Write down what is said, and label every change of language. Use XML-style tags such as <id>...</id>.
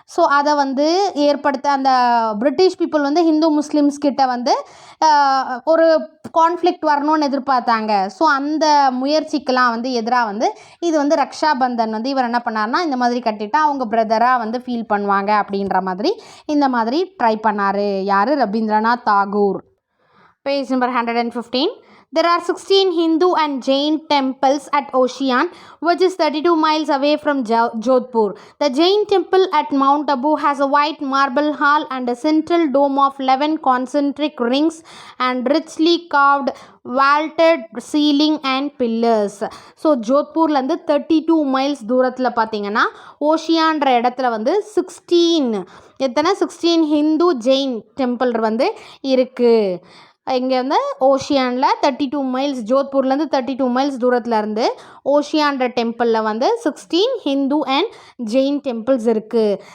<ta>So அதை வந்து ஏற்படுத்த அந்த பிரிட்டிஷ் பீப்புள் வந்து ஹிந்து முஸ்லீம்ஸ் கிட்ட வந்து ஒரு கான்ஃப்ளிக்ட் வரணும்னு எதிர்பார்த்தாங்க. ஸோ அந்த முயற்சிக்கெலாம் வந்து எதிராக வந்து இது வந்து ரக்ஷா பந்தன் வந்து இவர் என்ன பண்ணார்னா இந்த மாதிரி கட்டிட்டா அவங்க பிரதராக வந்து ஃபீல் பண்ணுவாங்க அப்படின்ற மாதிரி இந்த மாதிரி ட்ரை பண்ணார். யார்? Rabindranath Tagore. Page number 115.</ta> <en>There are 16 Hindu and Jain temples at Ocean, which is 32 miles away from Jodhpur. The Jain temple at Mount Abu has a white marble hall and a central dome of 11 concentric rings and richly carved vaulted ceiling and pillars.</en> <ta>So ஜோத்பூர்லேருந்து 32 miles தூரத்தில் பார்த்தீங்கன்னா ஓஷியான்ற இடத்துல வந்து 16 Hindu Jain temple வந்து இருக்குது. இங்கே வந்து ஓஷியானில் 32 miles ஜோத்பூர்லேருந்து 32 miles தூரத்தில் இருந்து ஓஷியான்ற டெம்பிளில் வந்து 16 ஹிந்து அண்ட் ஜெயின் டெம்பிள்ஸ் இருக்குது.</ta>